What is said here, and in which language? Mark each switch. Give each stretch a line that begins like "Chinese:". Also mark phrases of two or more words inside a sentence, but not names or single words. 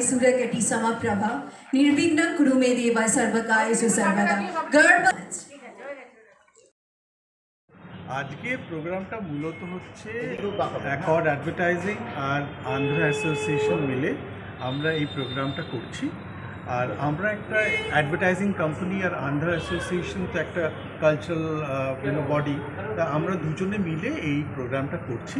Sanskrit: सूर्यकटी समप्रभा निर्विघ्नं कुरु मे देवा सर्वकार्येषु सर्वदा। गर्भ
Bangla: আজকে প্রোগ্রামটা মূলত হচ্ছে অ্যাকর্ড অ্যাডভার্টাইজিং আর আন্ধ্রা অ্যাসোসিয়েশন মিলে আমরা এই প্রোগ্রামটা করছি। আর আমরা একটা
English: advertising company
Bangla: আর আন্ধ্রা অ্যাসোসিয়েশন তো একটা
English: cultural body,
Bangla: তা আমরা দুজনে মিলে এই প্রোগ্রামটা করছি।